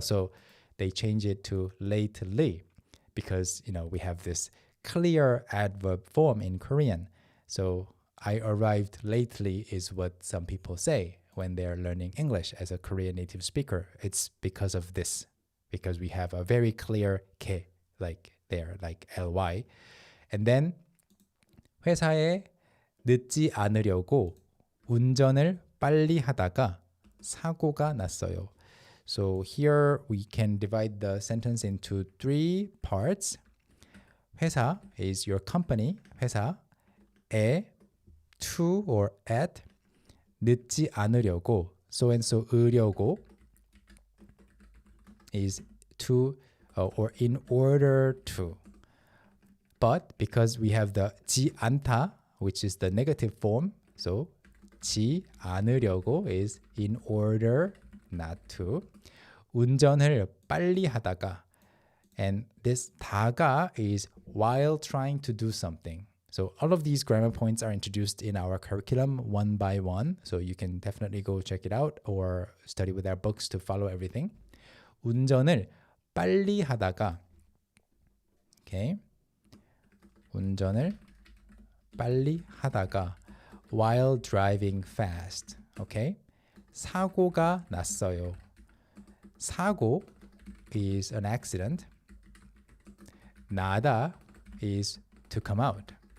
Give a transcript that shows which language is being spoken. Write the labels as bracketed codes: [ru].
[en] So they change it to lately because, we have this clear adverb form in Korean. So I arrived lately is what some people say when they're learning English as a Korean native speaker. It's because of this, because we have a very clear 게, like there, like ly. [ko] And then 회사에 늦지 않으려고 운전을 빨리 하다가 사고가 났어요. [en] So here we can divide the sentence into 3 parts. 회사 is your company. 회사에 to or at 늦지 않으려고 so and so 으려고 is to or in order to. But because we have the 지 않다, which is the negative form, so 지 않으려고 is in order not to. 운전을 빨리 하다가, and this 다가 is while trying to do something. So all of these grammar points are introduced in our curriculum one by one. So you can definitely go check it out or study with our books to follow everything. [ko] 운전을 빨리 하다가, okay. 운전을 빨리 하다가 while driving fast. Okay. 사고가 났어요. [en] 사고 is an accident. 나다 is to come out.